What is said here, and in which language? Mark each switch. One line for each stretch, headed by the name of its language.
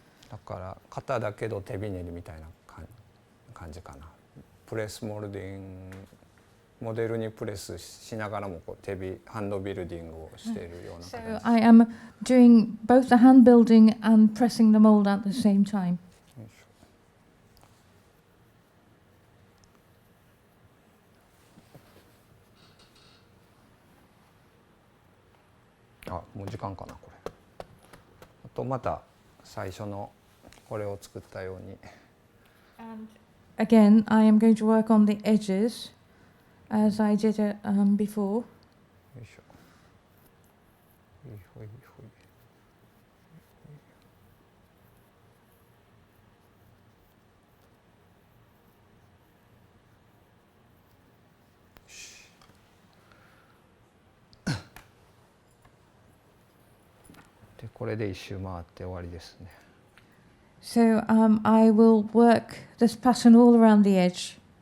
Japanese: だから型だけど手びねりみたいな感じかな。プレスモルディングモデルにプレスしながらもこうハンドビルディングをしているような形。
English: So I am doing both the hand building and pressing the mold at the same time.
Japanese: あ、もう時間かなこれ。あとまた最初のこれを作ったように。
English: And again, I am going to work on the edges as I did it before.
Japanese: よいしょ。ほいほいほい。でこれで一周回って終わりですね。
English: So I will work this pattern all around the edge.